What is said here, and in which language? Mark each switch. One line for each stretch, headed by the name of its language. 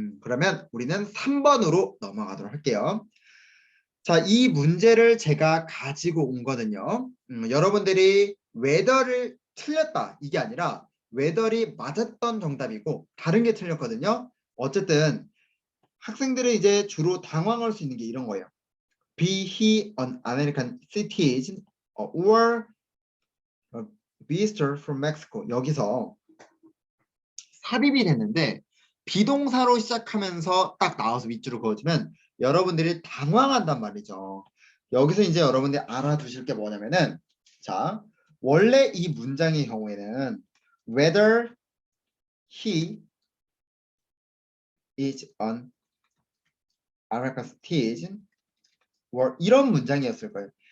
Korean: 그러면 우리는 3번으로 넘어가도록 할게요. 자, 이 문제를 제가 가지고 온 거는요. 여러분들이 whether를 틀렸다 이게 아니라 whether이 맞았던 정답이고 다른 게 틀렸거든요. 어쨌든 학생들은 이제 주로 당황할 수 있는 게 이런 거예요.
English: Be he an American citizen or a visitor from Mexico.
Korean: 여기서 삽입이 됐는데 비동사로 시작하면서 딱 나와서 밑줄을 그어주면 여러분들이 당황한단 말이죠. 여기서 이제 여러분들이 알아두실 게 뭐냐면은 자 원래 이 문장의 경우에는
English: whether he is an American citizen or
Korean: 이런 문장이었을 거예요.